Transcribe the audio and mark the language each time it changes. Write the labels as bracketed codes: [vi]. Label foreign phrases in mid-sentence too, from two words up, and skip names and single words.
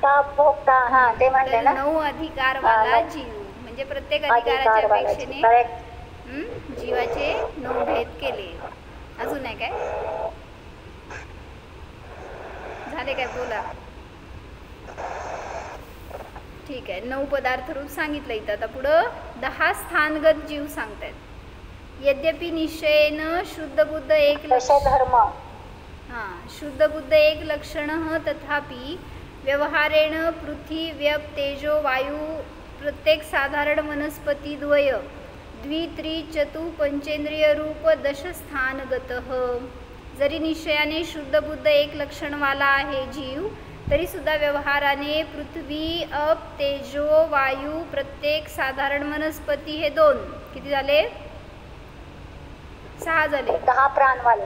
[mr] 9 अधिकारवाला जीव म्हणजे प्रत्येक अधिकाराच्या अपेक्षेने जीवाचे 9 भेद केले. अजून आहे काय? झाले काय? बोला. ठीक आहे, 9 पदार्थ रूप सांगितलं इथं. आता पुढं 10 स्थानगत जीव सांगतायत. [sa] यद्यपि निश्चयेन शुद्ध बुद्ध एक धर्म. शुद्ध बुद्ध एक लक्षण, तथापि व्यवहारेण पृथ्वी, व्यप, तेजो, वायू प्रत्येक साधारण वनस्पती द्वय, द्वि, त्रि, चतु, पंचेंद्रिय रूप 10 स्थानगतः. [mr] जरी निश्चयाने शुद्ध बुद्ध एक लक्षणवाला आहे जीव, तरी सुद्धा व्यवहाराने पृथ्वी, अप, तेजो, वायू प्रत्येक साधारण वनस्पती हे 2 किती झाले? 6 झाले. 10 प्राणवाले.